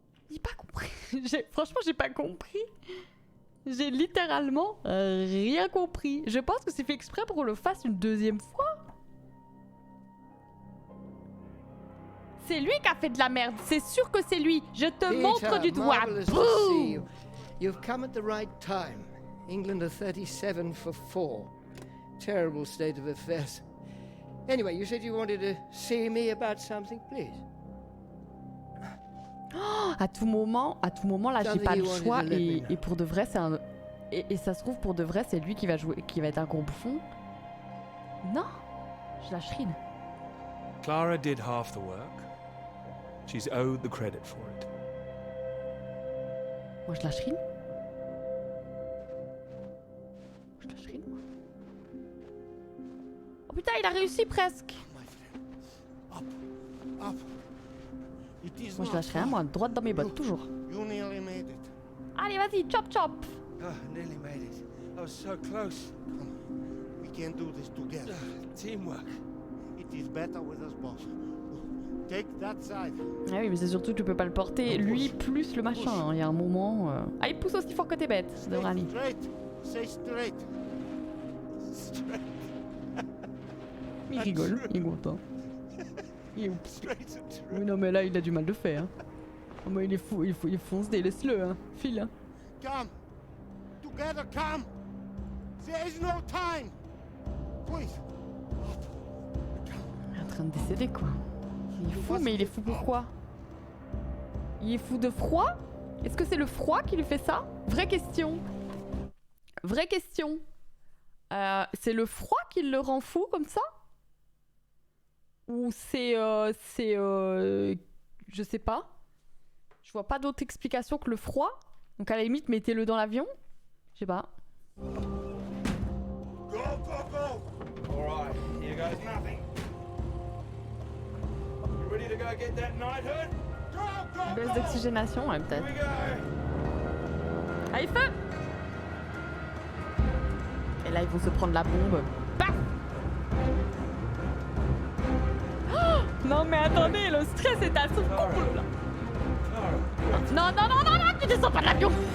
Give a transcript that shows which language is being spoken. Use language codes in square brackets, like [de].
[fr] J'ai pas compris. Franchement, j'ai pas compris. J'ai littéralement rien compris. Je pense que c'est fait exprès pour qu'on le fasse une deuxième fois. C'est lui qui a fait de la merde. C'est sûr que c'est lui. Je te montre du doigt. [en] Marvelous to see you. You've come at the right time. England are 37 for 4. Terrible state of affairs. Anyway, you said you wanted to see me about something, please. [fr] Oh, à tout moment, là, j'ai pas le choix. Et pour de vrai, c'est un. Et ça se trouve, pour de vrai, c'est lui qui va jouer, qui va être un gros bouffon. Non, je lâche rien. [en] Clara did half the work. She's owed the credit for it. [fr] Moi, je lâche rien. Je lâche rien, moi. Oh putain, il a réussi presque. [en] Up. [fr] Moi, je lâche rien, moi, droite dans mes bottes, toujours. [en] You nearly made it. [fr] Allez, vas-y, chop. [en] Nearly made it. I was so close. We can't do this together. Teamwork. It is better with us both. Take that side. [fr] Ah oui, mais c'est surtout que tu peux pas le porter, lui plus le machin. Il y a un moment. Ah, il pousse aussi fort que t'es bête. Ça devrait aller. [en] Straight. Say straight. Straight. [fr] Il rigole, il est content. Il est oups. Oui, non, mais là, il a du mal de faire. Hein. Oh, mais il est fou, il fonce, laisse-le, hein. File. Hein. [en] Come. Together, come. There is no time. Please. [fr] Il est en train de décéder, quoi. Il est fou, mais il est fou pourquoi? Il est fou de froid? Est-ce que c'est le froid qui lui fait ça? Vraie question. Vraie question. C'est le froid qui le rend fou comme ça? Ou c'est... je sais pas. Je vois pas d'autre explication que le froid. Donc à la limite, mettez-le dans l'avion. Je sais pas. [en] Go, go, go. All right, here goes nothing. You ready to go get that knighthood? Go, go, [fr] Baisse d'oxygénation, ouais, peut-être. Allez, feu! Et là, ils vont se prendre la bombe. Paf! Oh, non, mais attendez, le stress est à son comble, là. Non, non, non, non, non, tu descends pas de l'avion!